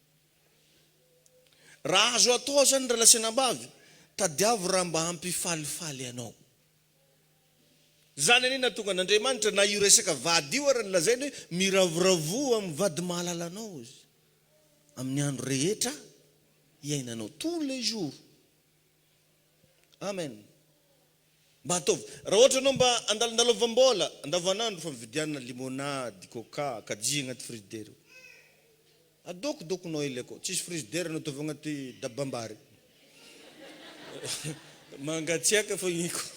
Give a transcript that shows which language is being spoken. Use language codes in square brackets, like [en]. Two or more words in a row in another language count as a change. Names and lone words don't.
[mg] Raha azo atao zany raha lasenambavy, tadiavo raha mba hampifalifaly anao. Zany anina tonga n'Andriamanitra na io resaka vady io ary nilazainy hoe miravoravo amin'ny vady mahalala anao izy. Amin'ny andro rehetra iainanao [fr] tous les jours. [mg] Amen. Mba ataovy. Raha ohatra anao mba andalondalova-mbola andavanandro fa mividiana limonade, coca, kajia agnaty frigidaire. Adokodokonao ilay akao. Tsisy frigidaire anao ataovy agnaty dabambary. Mangatsiaka fa iniko.